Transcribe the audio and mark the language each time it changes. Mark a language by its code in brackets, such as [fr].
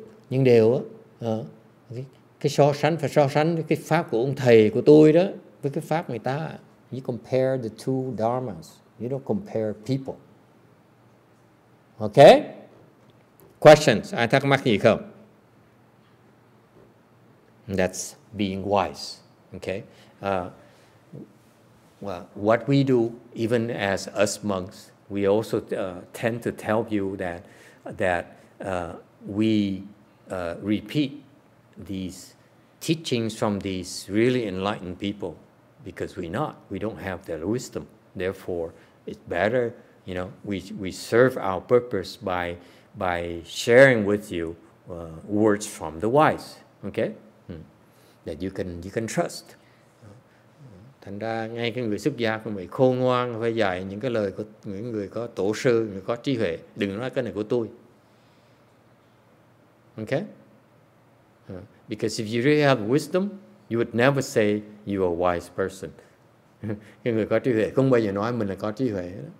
[vi] Nhưng đều cái so sánh phải so sánh cái pháp của ông thầy của tôi đó với cái pháp người ta. [en] You compare the two dharmas. You don't compare people. Ok? Questions? [vi] Ai thắc mắc gì không? [en] That's being wise, okay? Well, what we do, even as us monks, we also tend to tell you that we repeat these teachings from these really enlightened people because we don't have their wisdom. Therefore, it's better, we serve our purpose by sharing with you words from the wise, okay? That you can trust. [vi] Thành ra ngay cái người xuất gia cũng phải khôn ngoan, phải dạy những cái lời của những người có tổ sư, người có trí huệ. Đừng nói cái này của tôi. [en] Okay? Because if you really have wisdom, you would never say you are a wise person. [vi] Cái người có trí huệ không bao giờ nói mình là có trí huệ.